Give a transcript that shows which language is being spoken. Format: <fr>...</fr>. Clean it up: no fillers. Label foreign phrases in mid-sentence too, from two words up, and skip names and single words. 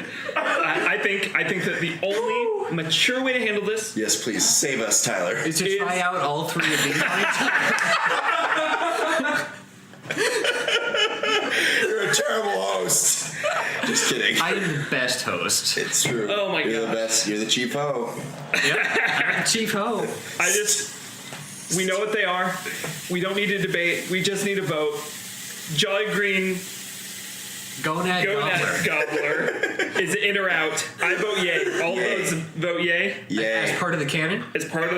<en>I think that the only mature way to handle this Yes, please save us, Tyler. Is to try out all three of these. You're a terrible host. Just kidding. I am the best host. It's true. Oh my You're the gosh. best. You're the chief ho. Chief Ho. we know what they are. We don't need to debate. We just need to vote. Jolly Green Gonad Gonad Gobbler. Gobbler is in or out. I vote yay. All Yay. votes vote yay. As Yay. part of the canon? It's part of the</en>